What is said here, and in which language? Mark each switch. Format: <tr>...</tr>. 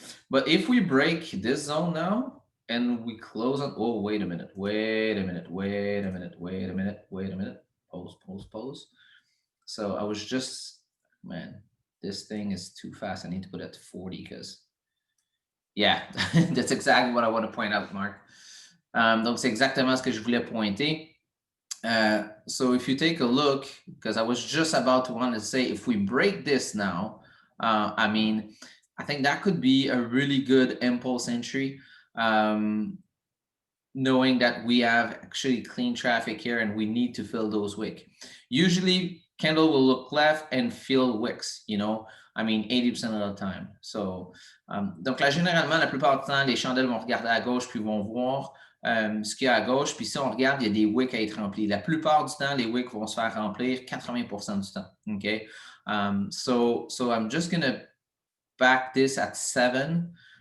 <en>But if we break this zone now and we close on, oh, wait a minute, wait a minute, wait a minute, wait a minute, wait a minute. Pose. So I was just, man, this thing is too fast. I need to put it to 40 because, yeah, that's exactly what I want to point out, Mark.</en> <fr>Donc, c'est exactement ce que je voulais pointer.</fr> <en>So if you take a look, because I was just about to want to say, if we break this now, I mean, I think that could be a really good impulse entry. Knowing that we have actually clean traffic here and we need to fill those wicks. Usually candle will look left and fill wicks, you know, I mean 80% of the time. So,</en> <fr>donc là, généralement, la plupart du temps, les chandelles vont regarder à gauche puis vont voir ce qu'il y a à gauche. Puis si on regarde, il y a des wicks à être remplis. La plupart du temps, les wicks vont se faire remplir 80% du temps.</fr> <en>Okay? So I'm just going to back this at 7.</en>